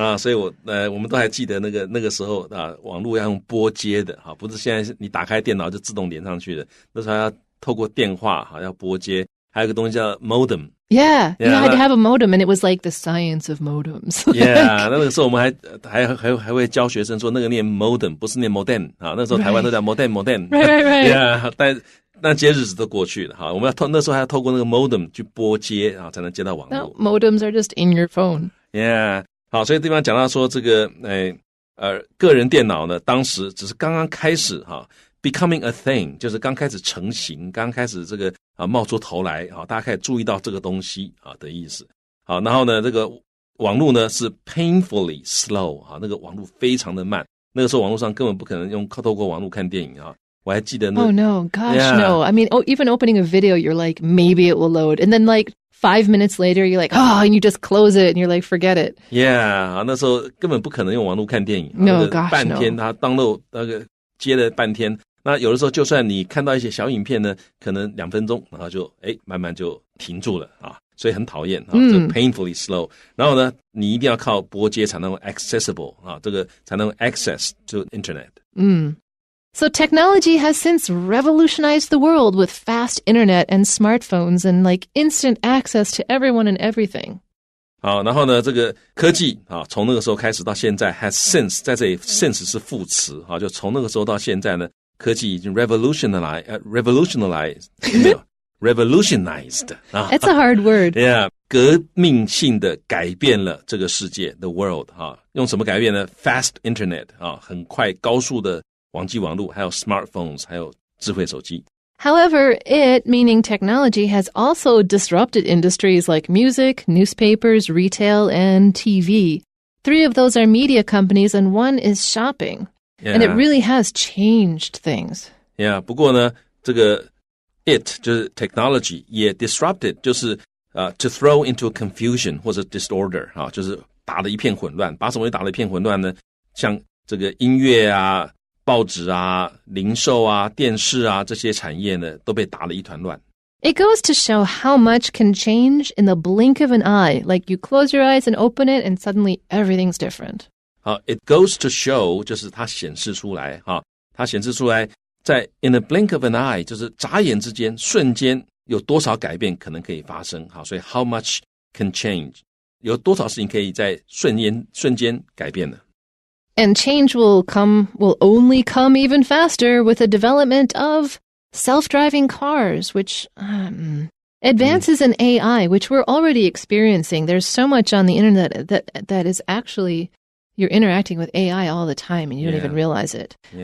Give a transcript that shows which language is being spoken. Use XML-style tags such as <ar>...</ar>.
<zh>所以我们都还记得那个时候网络要用拨接的不是现在你打开电脑就自动连上去的，那时候要透过电话要拨接，还有一个东西叫 modem.</zh> <en>Yeah, you had to have a modem, and it was like the science of modems.</en> <zh>Yeah, 那个时候我们还会教学生说那个念 modem 不是念 modem 那时候台湾都叫 modem.</zh> <en>Right.</en> <zh>Yeah, 但这些日子都过去了我们那时候还要透过那个 modem 去拨接才能接到网络。</zh> <en>No, modems are just in your phone.</en> <zh>Yeah, 好，所以地方讲到说这个个人电脑呢，当时只是刚刚开始</zh> <en>becoming a thing</en> <zh>就是刚开始成型，刚开始这个冒出头来大家开始注意到这个东西的意思。好，然后呢这个网络呢是</zh> <en>painfully slow</en> <zh>那个网络非常的慢，那个时候网络上根本不可能透过网络看电影我还记得</zh> <en>Oh no, gosh, no. I mean, even opening a video, you're like, maybe it will load. And then like 5 minutes later, you're like, and you just close it and you're like, forget it.</en> <zh>Yeah, 那时候根本不可能用网络看电影。</zh> <en>No, gosh, no.</en> <zh>半天它 download 那个接了半天。那有的时候就算你看到一些小影片呢，可能2分钟，然后就慢慢就停住了所以很讨厌这</zh> <en>painfully slow。</en> <zh>然后呢，你一定要靠拨接才能够</zh> <en>accessible</en> <zh>这个才能够</zh> <en>access to internet。 So technology has since revolutionized the world with fast internet and smartphones and like instant access to everyone and everything.</en> <zh>好，然后呢，这个科技从那个时候开始到现在</zh> <en>has since</en> <zh>在这里 since 是副词就从那个时候到现在呢，科技已经</zh> <en>revolutionized It's a hard word.</en> <zh>Yeah, 革命性的改变了这个世界</zh> <en>the world</en> <zh>用什么改变呢？</zh> <en>Fast internet</en> <zh>很快高速的网际网络，还有 smartphones， 还有智慧手机。</zh> <en>However, it, meaning technology, has also disrupted industries like music, newspapers, retail, and TV. 3 of those are media companies, and 1 is shopping. Yeah. And it really has changed things.</en> <zh>Yeah, 不过呢，这个 it 就是 technology 也 disrupted， 就是</zh> <en>to throw into confusion</en> <zh>或者</zh> <en>disorder</en> <zh>就是打了一片混乱。把什么打了一片混乱呢？像这个音乐啊、报纸啊、零售啊、电视啊这些产业呢，都被打了一团乱。</zh> <en>It goes to show how much can change in the blink of an eye. Like you close your eyes and open it, and suddenly everything's different. It goes to show</en> <zh>就是它显示出来它显示出来在</zh> <en>in a blink of an eye</en> <zh>就是眨眼之间瞬间有多少改变可能可以发生所以</zh> <en>how much can change</en> <zh>有多少事情可以在瞬间改变的。</zh> <en>And change will only come even faster with the development of self-driving cars, which advances in AI, which we're already experiencing. There's so much on the internet that is actually, you're interacting with AI all the time and you don't even realize it.</en>